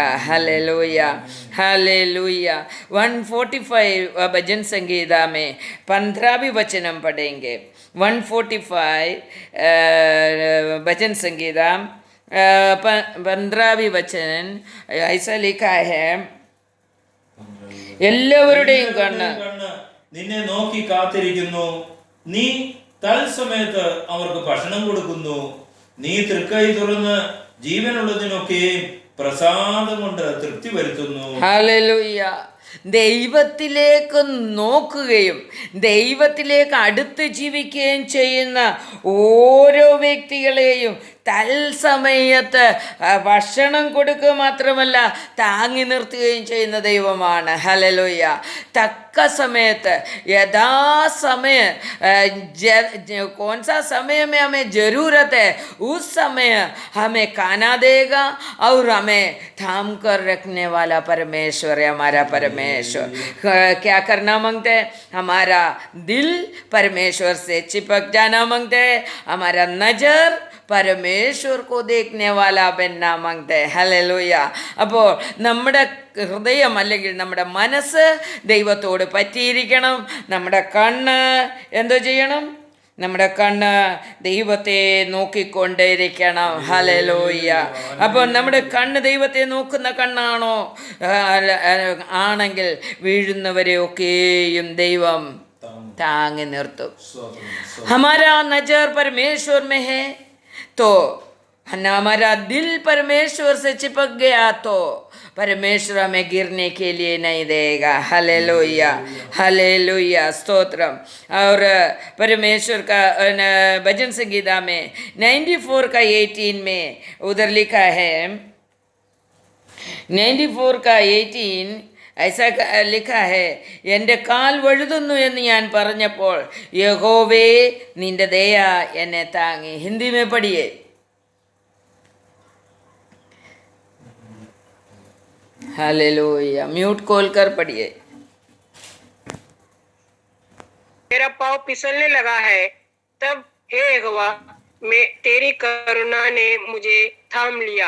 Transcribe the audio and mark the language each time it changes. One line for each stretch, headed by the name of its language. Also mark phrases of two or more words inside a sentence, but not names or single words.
Hindi: हालेलुया, हालेलुया. 145 भजन संगीता में 15वीं वचनम पढ़ेंगे. 145 भजन संगीता 15वीं वचन ऐसा लिखा है,
Malayalam: എല്ലാവരുടെയും കണ്ണ് നിന്നെ നോക്കി കാത്തിരിക്കുന്നു, നീ തൽസമയത്ത് അവർക്ക് ഭക്ഷണം കൊടുക്കുന്നു, നീ തൃക്കൈ തുറന്ന് ജീവനുള്ളതിനൊക്കെ പ്രസാദം കൊണ്ട് തൃപ്തി വരുത്തുന്നു. ഹല്ലേലൂയ. ദൈവത്തിലേക്ക് നോക്കുകയും ദൈവത്തിലേക്ക് അടുത്ത് ജീവിക്കുകയും ചെയ്യുന്ന ഓരോ വ്യക്തികളെയും തൽസമയത്ത് ഭക്ഷണം കൊടുക്കുക മാത്രമല്ല താങ്ങി നിർത്തുകയും ചെയ്യുന്ന ദൈവമാണ്. ഹല്ലേലൂയ. തക്ക സമയത്ത്
Hindi: यथासमय कौन सा समय में हमें ज़रूरत है उस समय हमें खाना देगा और हमें थाम कर रखने वाला परमेश्वर है हमारा परमेश्वर. क्या करना मांगते हैं? हमारा दिल परमेश्वर से चिपक जाना मांगते हैं, हमारा नज़र परमेश्वर को देखने वाला बनना मांगते हैं.
Malayalam: ഹല്ലേലൂയ. അപ്പോൾ നമ്മുടെ ഹൃദയം അല്ലെങ്കിൽ നമ്മുടെ മനസ്സ് ദൈവത്തോട് പറ്റിയിരിക്കണം. നമ്മുടെ കണ്ണ് എന്തോ ചെയ്യണം? നമ്മുടെ കണ്ണ് ദൈവത്തെ നോക്കിക്കൊണ്ടേയിരിക്കണം. ഹല്ലേലൂയ. അപ്പോൾ നമ്മുടെ കണ്ണ് ദൈവത്തെ നോക്കുന്ന കണ്ണാണോ ആണെങ്കിൽ വീഴുന്നവരെ ഒക്കെയും ദൈവം താങ്ങി നിർത്തും.
Hindi: हमारा नजर परमेश्वर में है तो हमारा दिल परमेश्वर से चिपक गया तो परमेश्वर हमें गिरने के लिए नहीं देगा. हालेलुया, हालेलुया, स्तोत्रम. और परमेश्वर का भजन संगीता में 94 का 18 में उधर लिखा है, 94 का 18 ऐसा लिखा है,
Malayalam: എൻ്റെ കാൽ വഴുതുന്നു എന്ന് ഞാൻ പറഞ്ഞപ്പോൾ യഹോവേ നിന്റെ ദയ എന്നെ താങ്ങി.
Hindi: हिंदी में पढ़िए. हालेलुया. म्यूट खोल कर पढ़िए. मेरा पाँव फिसलने लगा है, तब हे यहोवा मैं तेरी करुणा ने मुझे थाम लिया.